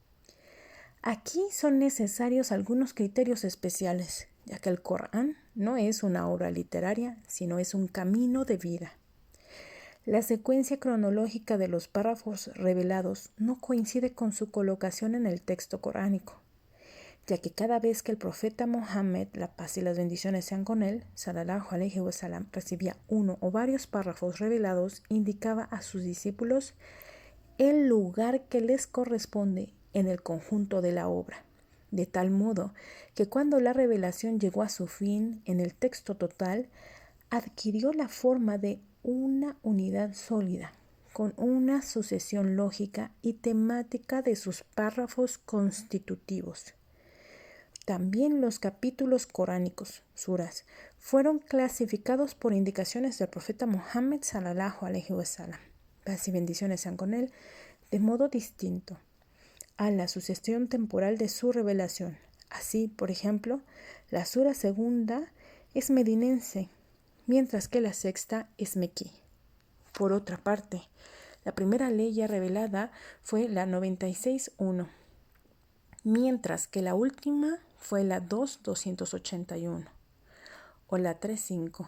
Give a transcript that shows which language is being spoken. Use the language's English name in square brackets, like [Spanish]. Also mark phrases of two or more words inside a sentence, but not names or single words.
[Spanish] Aquí son necesarios algunos criterios especiales, ya que el Corán no es una obra literaria, sino es un camino de vida. La secuencia cronológica de los párrafos revelados no coincide con su colocación en el texto coránico, ya que cada vez que el profeta Mohammed, la paz y las bendiciones sean con él, [Arabic] صلى الله عليه وسلم, [Spanish] recibía uno o varios párrafos revelados, indicaba a sus discípulos el lugar que les corresponde en el conjunto de la obra, de tal modo que cuando la revelación llegó a su fin en el texto total, adquirió la forma de una unidad sólida, con una sucesión lógica y temática de sus párrafos constitutivos. También los capítulos coránicos, suras, fueron clasificados por indicaciones del profeta Muhammad [Arabic] صلى الله عليه وسلم, [Spanish] paz y bendiciones sean con él, de modo distinto a la sucesión temporal de su revelación. Así, por ejemplo, la sura segunda es medinense, mientras que la sexta es mequí. Por otra parte, la primera ley ya revelada fue la 96.1, mientras que la última fue la 2.281 o la 3.5.